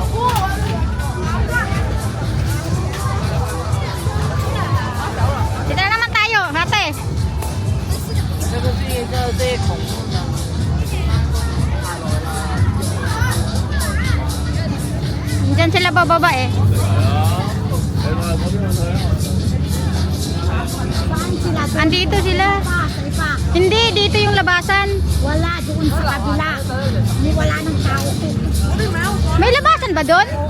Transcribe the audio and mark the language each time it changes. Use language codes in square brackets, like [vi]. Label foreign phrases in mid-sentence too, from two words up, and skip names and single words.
[tl] Dito na naman tayo, ate. [zh] 这个是一个最恐怖的。 [tl] pababa eh. Saan sila? Andito sila. Sa iba. Hindi, dito yung labasan. Wala doon sa kabila. Wala ng tao. May labasan ba doon?